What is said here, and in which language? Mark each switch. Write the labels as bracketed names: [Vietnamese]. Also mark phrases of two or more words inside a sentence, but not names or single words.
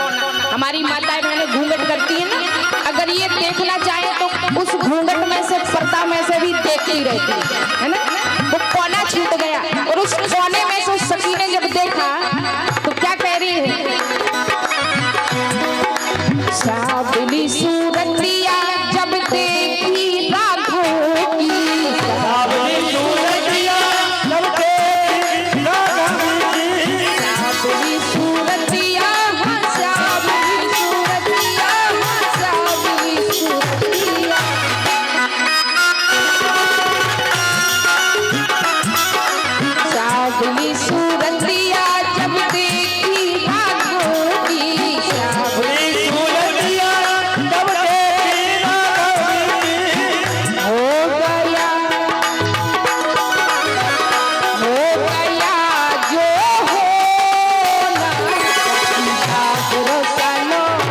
[Hindi] हमारी माताएं बहनें घूंघट करती है ना, अगर ये देखना चाहे तो उस घूंघट में से, पर्दा में से भी देखती रहती है ना। वो कोना छूट गया और उस कोने में से उस सखी ने जब देखा तो क्या कह रही है, सावली सूरतिया जब देखी राघव की, सावली सूरतिया जब देखी राघव की, सावली सूरतिया, हाँ सावली सूरतिया, हाँ सावली सूरतिया, सावली सूरतिया जब देखी राघव की, सावली सूरतिया जब देखी राघव की, हो गया जो होना, सागरो सलोना,